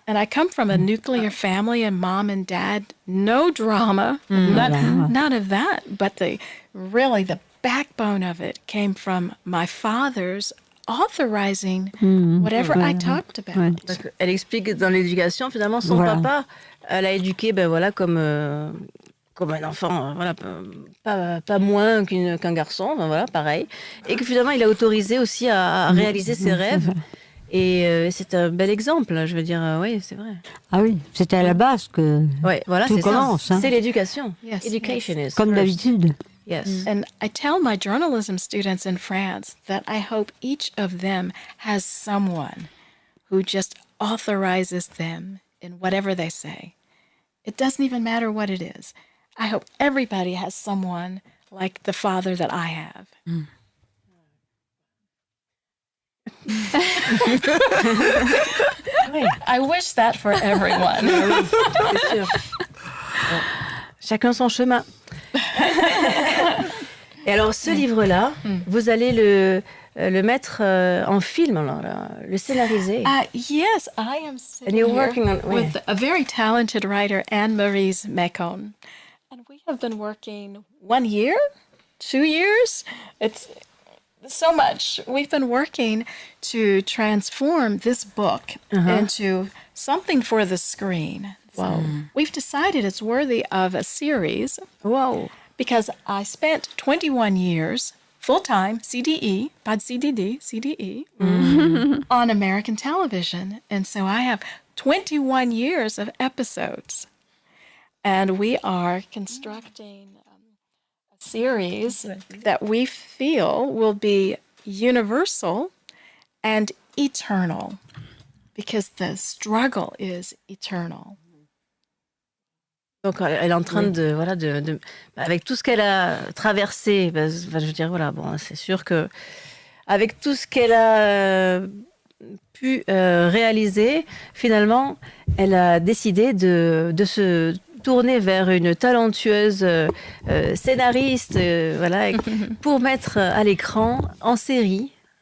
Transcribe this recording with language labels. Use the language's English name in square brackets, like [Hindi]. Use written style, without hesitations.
[English] And I come from a nuclear family, and mom and dad, no drama, none of that. But the backbone of it came from my father's authorizing whatever I talked about. [French] Donc, elle explique que dans l'éducation, finalement, son papa l'a éduqué comme un enfant, pas moins qu'un garçon, pareil. Et que finalement, il a autorisé aussi à réaliser ses rêves. Et c'est un bel exemple, je veux dire, oui, c'est vrai. Ah oui, c'était à la base que tout commence. C'est l'éducation. [English] Yes, Education is [French] comme d'habitude. [English] Yes. And I tell my journalism students in France that I hope each of them has someone who just authorizes them in whatever they say. It doesn't even matter what it is. I hope everybody has someone like the father that I have. I wish that for everyone. [French] C'est sûr. Chacun son chemin. Et alors, ce livre-là, vous allez le mettre en film, alors, le scénariser. [English] Yes, I am sitting you're here working on- with a very talented writer, Anne-Marie Mecon. And we have been working 1 year, 2 years. It's so much. We've been working to transform this book into something for the screen. Wow. We've decided it's worthy of a series. Wow. Because I spent 21 years full-time, CDE, [French] pas de CDD, [English] CDE, on American television. And so I have 21 years of episodes. And we are constructing a series that we feel will be universal and eternal, because the struggle is eternal. [French] Donc, elle est en train de avec tout ce qu'elle a traversé, je veux dire, c'est sûr que avec tout ce qu'elle a pu réaliser, finalement, elle a décidé de se tourner vers une talentueuse scénariste, pour mettre à l'écran en série.